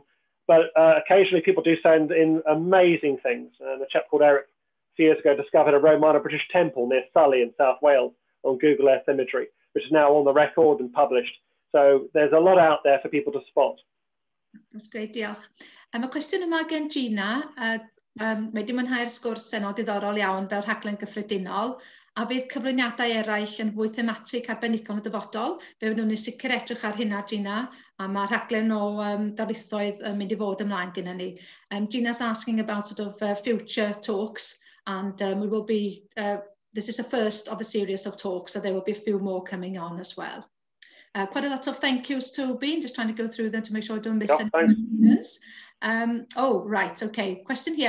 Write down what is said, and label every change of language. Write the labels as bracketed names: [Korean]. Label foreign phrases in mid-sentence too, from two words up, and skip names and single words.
[English] But occasionally people do send in amazing things. And a chap called Eric a few years ago discovered a Romano-British temple near Sully in South Wales on Google Earth imagery, which is now on the record and published. So there's a lot out there for people to spot. That's great, [Welsh] diolch. A cwestiwn yma gen Gina. Mae di mwynhau'r sgwrs senol diddorol iawn fel rhaglen gyffredinol, a bydd cyflwyniadau eraill yn fwy thematig arbenigol y dyfodol. Fe wnawn ni sicr edrych ar hynna, Gina, a mae rhaglen o darlithoedd yn mynd I fod ymlaen gyda ni. [English] Gina's asking about sort of future talks, and we will be, this is the first of a series of talks, so there will be a few more coming on as well. Quite a lot of thank yous, Toby. Just trying to go through them to make sure I don't miss any. Oh, right, okay. Question here.